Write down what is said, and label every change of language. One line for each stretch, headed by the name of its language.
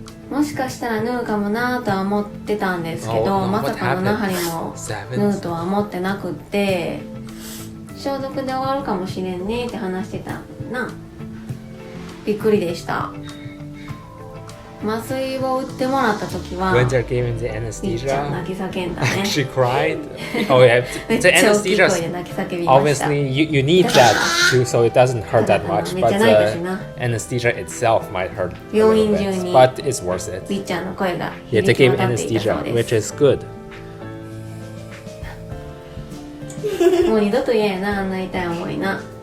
Japanese: もしかしたら縫うかもなとは思ってたんですけど、まさか7針も縫うとは思ってなくって、消毒で終わるかもしれんねって話してたな。びっくりでした。麻酔を打ってもらった時は
English: When they're giving the anesthesia,
Japanese: 泣き叫んだね。
English: she cried. Oh yeah, the anesthesia. Obviously, you need that too, so it doesn't hurt that much. But the anesthesia itself might hurt a little bit, but it's worth it. Yeah, they gave anesthesia, which is good.
Japanese: もう二度と嫌やな、あんな痛い思いな。